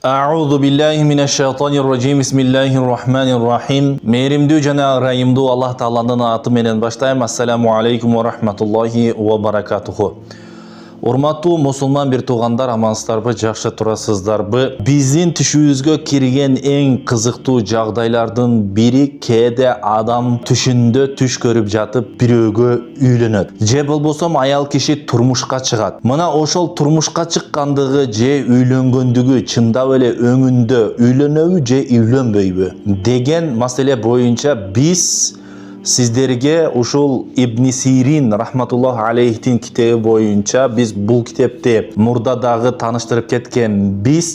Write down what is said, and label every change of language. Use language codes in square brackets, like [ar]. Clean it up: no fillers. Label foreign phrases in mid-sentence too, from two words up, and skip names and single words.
[ar] أعوذ بالله من الشيطان الرجيم. بسم الله الرحمن الرحيم. [ky] Мээримдүү жана ырайымдуу Allah Taalанын аты менен баштайм. [ar] السلام عليكم ورحمة الله وبركاته. [ky] Урматтуу мусулман бир туугандар, амансыздарбы, жакшы турасыздарбы? Биздин түшүбүзгө кирген эң кызыктуу жагдайлардын бири кээде адам түшүндө түш көрүп жатып бирөөгө үйлөнөт. Же болбосо аял киши турмушка чыгат. Мына ошол турмушка чыккандыгы же үйлөнгөндүгү чындап эле өңүндө үйлөнөбү же үйлөнбөйбү деген маселе боюнча биз сиздерге ушул Ибн Сирин [ar] رحمة الله عليه [ky] китеби боюнча биз бул китепти мурдадагы тааныштырып кеткенбиз.